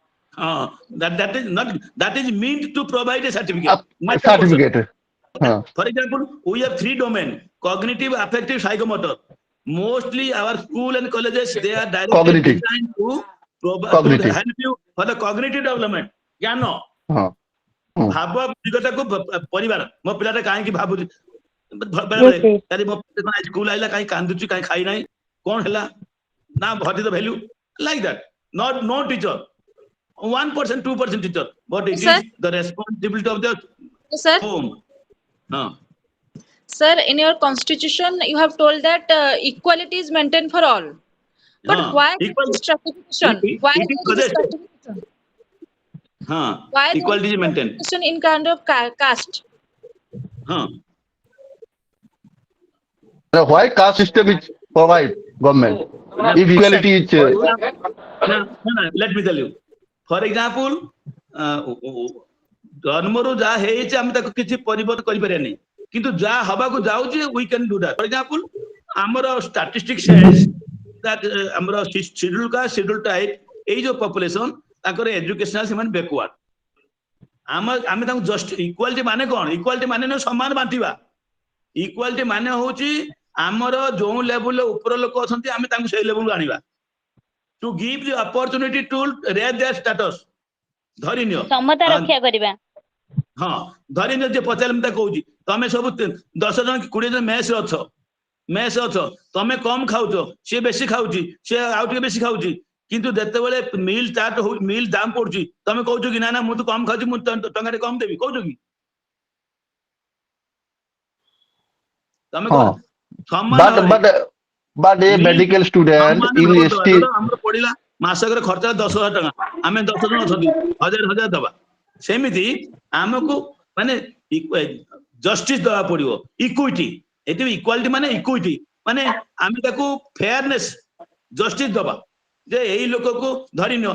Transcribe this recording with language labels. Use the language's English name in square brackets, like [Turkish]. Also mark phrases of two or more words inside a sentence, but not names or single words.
[English] That is meant to provide a certificate. Certificate. For example, we have 3 domain: cognitive, affective, psychomotor. Mostly our school and colleges, they are directly Cognitive. designed to Cognitive. help you for the cognitive development. [Odia] ଜ୍ଞାନ ଭାବ ଦିଗଟାକୁ ପରିବାର ମୋ ପିଲାଟା କାହିଁକି ଭାବୁଛି ବେଳେବେଳେ ତାରି ମୋ ସ୍କୁଲ ଆଇଲା କାହିଁ କାନ୍ଦୁଛି କାହିଁ ଖାଇ ନାହିଁ କଣ ହେଲା ନା [English] what is the value like that. Not no teacher, 1% 2% teacher, but it Sir? is the responsibility of the Sir, home. sir, in your constitution, you have told that equality is maintained for all. But why this stratification? Why it is this suggested. stratification? Why Equality is maintained. stratification in kind of caste? Why caste system is provide government? If equality is let me tell you. For example, [Odia] ଜନ୍ମରୁ ଯାହା ହେଇଛି ଆମେ ତାକୁ କିଛି ପରିବର୍ତ୍ତନ କରିପାରିବାନି କିନ୍ତୁ ଯାହା ହବାକୁ ଯାଉଛି [English] we can do that. For example, ଆମର statistics says that ଆମର schedule caste schedule type [Odia] ଏଇ ଯୋଉ [English] population ତାଙ୍କର educational ସେମାନେ backward. [Odia] ଆମେ ତାଙ୍କୁ [English] just equality [Odia] ମାନେ କଣ? equality ମାନେ ନୁହେଁ ସମାନ ବାଣ୍ଟିବା. equality ମାନେ ହଉଛି ଆମର ଯୋଉ ଲେଭେଲ ଉପର ଲୋକ ଅଛନ୍ତି ଆମେ ତାଙ୍କୁ ସେଇ ଲେଭେଲକୁ ଆଣିବା. [English] To give the opportunity to raise their status. [Odia] ଧରିନିଅ ସମତା ରକ୍ଷା କରିବା। ଧରିନିଅ ଯେ ପଚାରିଲେ ମୁଁ ତାକୁ କହୁଛି ତମେ ସବୁ 10 ଜଣ 20 ଜଣ ମେସ୍ ଅଛ ତମେ କମ ଖାଉଛ ସିଏ ବେଶୀ ଖାଉଛି ସିଏ ଆଉ ଟିକେ ବେଶୀ ଖାଉଛି କିନ୍ତୁ ଯେତେବେଳେ [English] meal start [Odia] ହଉ ମିଲ୍ ଦାମ ପଡୁଛି ତମେ କହୁଛ କି ନା ନା ମୁଁ ତ କମ ଖାଉଛି ମୁଁ ଟଙ୍କାଟେ କମ ଦେବି କହୁଛ କି ତମେ କଣ ସମାନ [English] but a medical student in ST [Odia] ଆମର ପଡିଲା ମାସକରେ ଖର୍ଚ୍ଚ 10,000 ଟଙ୍କା ଆମେ 10 ଜଣ ଅଛନ୍ତି 1000 ଦବା ସେମିତି ଆମକୁ ମାନେ ଜଷ୍ଟିସ ଦବା ପଡିବ ଇକ୍ୱିଟି ଏଠି ଇକ୍ୱାଲିଟି ମାନେ ଇକ୍ୱିଟି ମାନେ ଆମେ ତାକୁ [English] fairness justice [Odia] ଦବା ଯେ ଏଇ ଲୋକକୁ ଧରିନିଅ